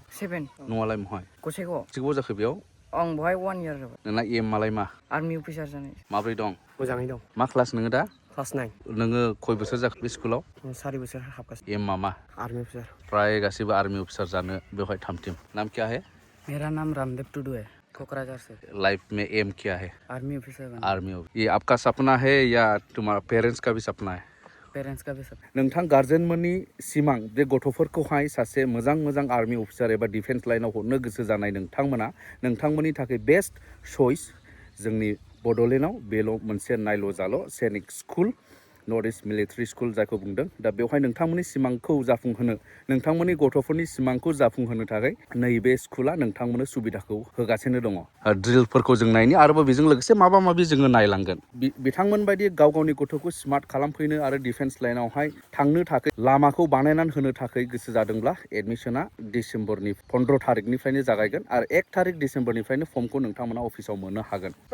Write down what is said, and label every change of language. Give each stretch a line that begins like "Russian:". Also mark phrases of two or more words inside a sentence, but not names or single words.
Bodo: 7 न'आलाय महाय गसाइगाव जाखो बेयाव आं बहाय 1 इयार जाबाय नोंना एम मालाय मा
English: army officer
Bodo: जानाय माब्रै दं मोजाङै दं मा क्लास नोङो दा क्लास 9 नोङो खय बोसोर जाखो बे स्कुलाव 4 बोसोर हाबगासिनो एम मा
English: army officer
Bodo: फ्राय गासैबो
English: army officer
Bodo: जानो बेवहाय थामथिम
Hindi: नाम क्या है मेरा नाम रामदेव टुडू है कोकराझार से लाइफ में एम क्या है
English: army officer
Hindi: बनना आर्मी ये आपका सपना है या तुम्हारा पेरेंट्स का भी सपना है पेरेंट्स का भी सपना
Bodo: नोंथां गार्जेनमोननि सिमां बे गथ'फोरखौहाय सासे मोजां
English: army officer
Bodo: एबा डिफेन्स लाइनाव हरनो गोसो जानाय नोंथांमोननि थाखाय
English: best choice
Bodo: जोंनि बड'लेण्डआव बेल' मोनसे नायल' जाल' सैनिक स्कुल नर्थ इस्ट मिलिटारि स्कुल जायखौ बुंदों दा बेवहाय नोंथांमोननि सिमांखौ जाफुंहोनो नोंथांमोननि गथ'फोरनि सिमांखौ जाफुंहोनो थाखाय नैबे स्कुला नोंथांमोननो सुबिदाखौ होगासिनो दङ ड्रिलफोरखौ जों नायनि आरोबाव बेजों लोगोसे माबा माबि जोङो नायलांगोन बिथांमोन बायदि गाव गावनि गथ'खौ स्मार्ट खालामफैनो आरो डिफेन्स लाइनावहाय थांनो थाखाय लामाखौ बानायनानै होनो थाखाय गोसो जादोंब्ला एडमिशना डिसेम्बरनि 15 तारिखनिफ्रायनो जागायगोन आरो 1 तारिख डिसेम्बरनिफ्रायनो फर्मखौ नोंथांमोना अफिसाव मोननो हागोन